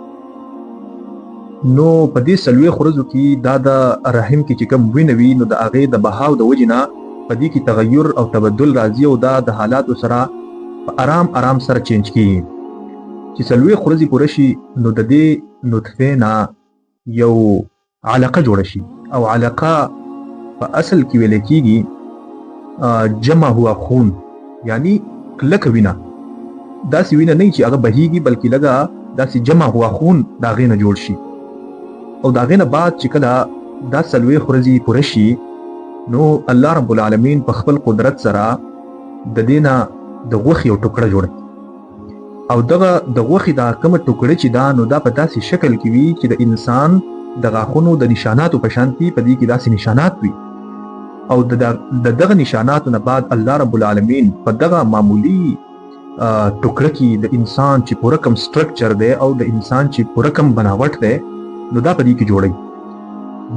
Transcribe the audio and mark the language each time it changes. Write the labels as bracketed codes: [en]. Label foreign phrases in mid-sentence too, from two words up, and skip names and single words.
[ps] نو په دې څلوېښت ورځو کې دا د رحم کې چې کوم وینه وي نو د هغې د بهاو د وجې نه په دې کې تغیر او تبدل راځي او دا د حالاتو سره په آرام آرام سره چینج کیږي. چې څلوېښت ورځې پوره شي نو د دې نطفې نه یو علقه جوړه شي او علقه په اصل کې ویل کېږي [ur] جمع ہوا خون [ps] یعنی کلک وینا داسې وینا نه چې هغه بهیږي بلکې لږه داسې [ur] جمع ہوا خون [ps] د هغې نه جوړ شي او د هغې نه بعد چې کله دا څلوېښت ورځې پوره شي نو الله رب العالمین په خپل قدرت سره د دې نه د غوښې یو ټوکړه جوړوي او دغه د غوښې دا کومه ټوکړه چې دا نو دا په داسې شکل کې وي چې د انسان د غاښونو د نشاناتو په شانتي په دې کې داسې نشانات وي او د دغه نشاناتو نه بعد الله رب العالمین په دغه معمولی ټوکړه کې د انسان چې پوره کم سټرکچر دی او د انسان چې پوره کم بناوټ دی نو دا په دې کې جوړوي.